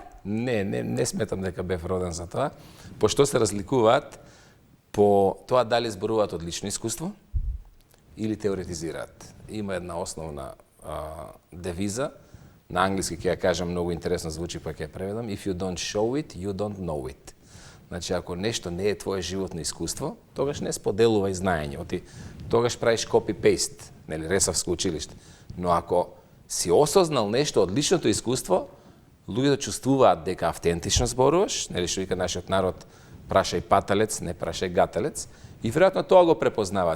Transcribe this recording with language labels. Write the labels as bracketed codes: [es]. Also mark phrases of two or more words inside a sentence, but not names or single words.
[mk] Не сметам дека бев роден за тоа. По што се разликуваат? По тоа дали зборуваат од лично искуство или теоретизираат. Има една основна девиза, на англиски ќе ја кажам, многу интересно звучи, па ќе ја преведам. [en] If you don't show it, you don't know it. [mk] Значи, ако нешто не е твое животно искуство, тогаш не споделувај знаење. Тогаш правиш copy-paste, нели, Ресавско училиште. Но ако си осознал нешто од личното искуство, луѓето чувствуваат дека автентично зборуваш, нели што вика нашиот народ, прашај паталец, не прашај гаталец, и веројатно тоа го препознаваат.